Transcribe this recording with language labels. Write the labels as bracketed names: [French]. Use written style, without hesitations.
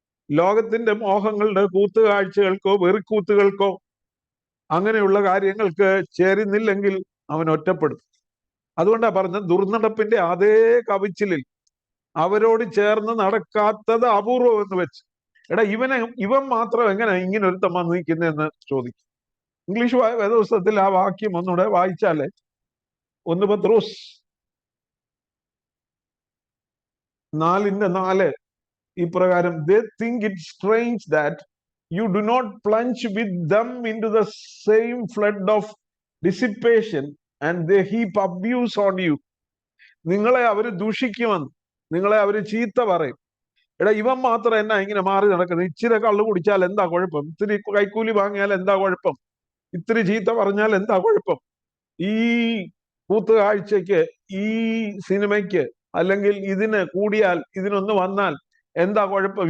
[Malayalam] ലോകത്തിന്റെ മോഹങ്ങളുടെ കൂത്തുകാഴ്ചകൾക്കോ വെറിക്കൂത്തുകൾക്കോ അങ്ങനെയുള്ള കാര്യങ്ങൾക്ക് ചേരുന്നില്ലെങ്കിൽ അവൻ ഒറ്റപ്പെടും. അതുകൊണ്ടാ പറഞ്ഞ ദുർനടപ്പിന്റെ അതേ കവിച്ചിലിൽ അവരോട് ചേർന്ന് നടക്കാത്തത് അപൂർവം എന്ന് വെച്ച്. എടാ ഇവൻ മാത്രം എങ്ങനെ ഇങ്ങനെ ഒരുത്തം വന്ന് നിൽക്കുന്നതെന്ന് ചോദിക്കും. ഇംഗ്ലീഷ് വേദപുസ്തകത്തിൽ ആ വാക്യം ഒന്നുകൂടെ വായിച്ചാലേ, 1 പത്രോസ് 4:4 ഇപ്രകാരം, [English] they think it strange that you do not plunge with them into the same flood of dissipation and they heap abuse on you. [Malayalam] നിങ്ങളെ അവര് ദൂഷിക്കുമെന്ന്, നിങ്ങളെ അവര് ചീത്ത പറയും. എടാ ഇവൻ മാത്രം എന്നാ ഇങ്ങനെ മാറി നടക്കുന്നത്? ഇച്ചിരി കള്ളു കുടിച്ചാൽ എന്താ കുഴപ്പം? ഇത്തിരി കൈക്കൂലി വാങ്ങിയാൽ എന്താ കുഴപ്പം? ഇത്തിരി ചീത്ത പറഞ്ഞാൽ എന്താ കുഴപ്പം? ഈ കൂത്തുകാഴ്ചയ്ക്ക്, ഈ സിനിമയ്ക്ക്, അല്ലെങ്കിൽ ഇതിന് കൂടിയാൽ, ഇതിനൊന്ന് വന്നാൽ എന്താ കുഴപ്പം?